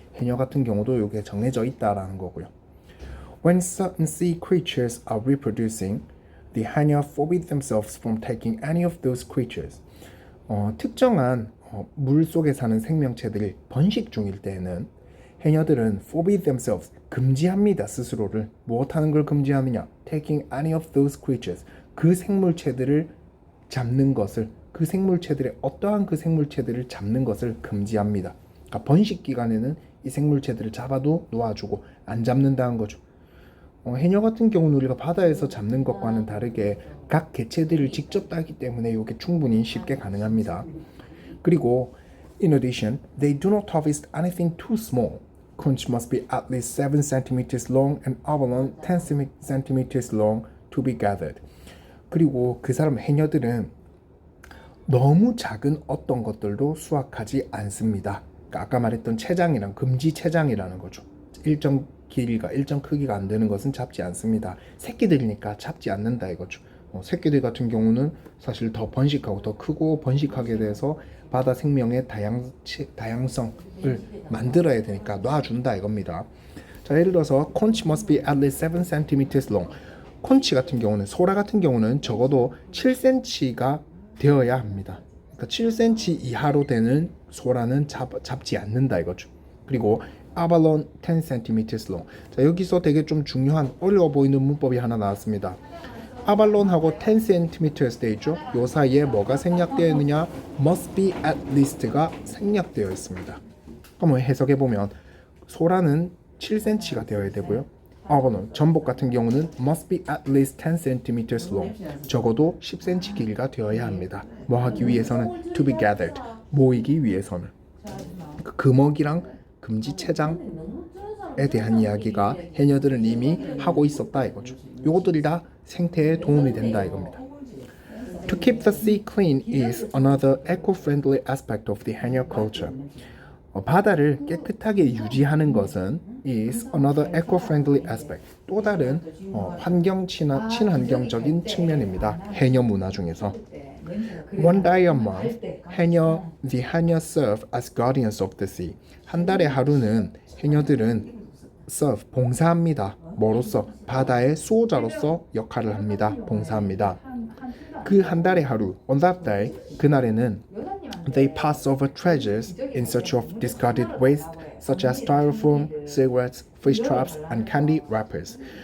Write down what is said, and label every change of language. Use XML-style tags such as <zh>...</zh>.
<ko>해녀 같은 경우도 이게 정해져 있다라는 거고요.</ko> <en>When certain sea creatures are reproducing, the 해녀 forbid themselves from taking any of those creatures.</en> <ko>특정한 물 속에 사는 생명체들이 번식 중일 때에는 해녀들은</ko> <en>forbid themselves,</en> <ko>금지합니다. 스스로를. 무엇하는 걸 금지하느냐?</ko> <en>Taking any of those creatures,</en> <ko>그 생물체들을 잡는 것을, 그 생물체들의 어떠한 그 생물체들을 잡는 것을 금지합니다. 그러니까 번식 기간에는 이 생물체들을 잡아도 놓아주고 안 잡는다는 거죠. 해녀 같은 경우는 우리가 바다에서 잡는 것과는 다르게 각 개체들을 직접 따기 때문에 이게 충분히 쉽게 가능합니다. 그리고</ko> <en>in addition, they do not harvest anything too small. Conch must be at least 7 cm long and abalone 10 cm long to be gathered.</en> <ko>그리고 그 사람 해녀들은 너무 작은 어떤 것들도 수확하지 않습니다. 그러니까 아까 말했던 체장이랑 금지 체장이라는 거죠. 일정 길이가 일정 크기가 안 되는 것은 잡지 않습니다. 새끼들이니까 잡지 않는다 이거죠. 새끼들 같은 경우는 사실 더 번식하고 더 크고 번식하게 돼서 바다 생명의 다양성을 만들어야 되니까 놔준다 이겁니다. 자, 예를 들어서</ko> <en>conch must be at least 7 cm long.</en> <ko>콘치 같은 경우는, 소라 같은 경우는 적어도 7cm가 되어야 합니다. 그러니까 7cm 이하로 되는 소라는 잡지 않는다 이거죠. 그리고 아발론</ko> <en>10 cm long.</en> <ko>자, 여기서 되게 좀 중요한 어려워 보이는 문법이 하나 나왔습니다. 아발론하고 10 cm 돼 있죠. 요 사이에 뭐가 생략되어 있느냐? must be at least가 생략되어 있습니다. 그럼 해석해 보면 소라는 7cm가 되어야 되고요. 아발론, 전복 같은 경우는</ko> <en>must be at least 10 cm long.</en> <ko>적어도 10cm 길이가 되어야 합니다. 뭐 하기 위해서는</ko> <en>to be gathered.</en> <ko>모이기 위해서는. 금어기랑 금지체장 생태에 대한 이야기가 해녀들은 이미 하고 있었다 이거죠. 이것들이 다 생태에 도움이 된다 이겁니다.</ko> <en>To keep the sea clean is another eco-friendly aspect of the 해녀 culture.</en> <ko>바다를 깨끗하게 유지하는 것은</ko> <en>is another eco-friendly aspect.</en> <ko>또 다른 친환경적인 측면입니다. 해녀 문화 중에서.</ko> <en>One day a month, the 해녀 serve as guardians of the sea.</en> <ko>한 달에 하루는 해녀들은 serve, 봉사합니다. 뭐로서? 바다의 수호자로서 역할을 합니다. 봉사합니다. 그 한 달의 하루,</ko> <en>on that day,</en> <ko>그날에는</ko> <en>they pass over treasures in search of discarded waste such as styrofoam, cigarettes, fish traps, and candy wrappers.</en>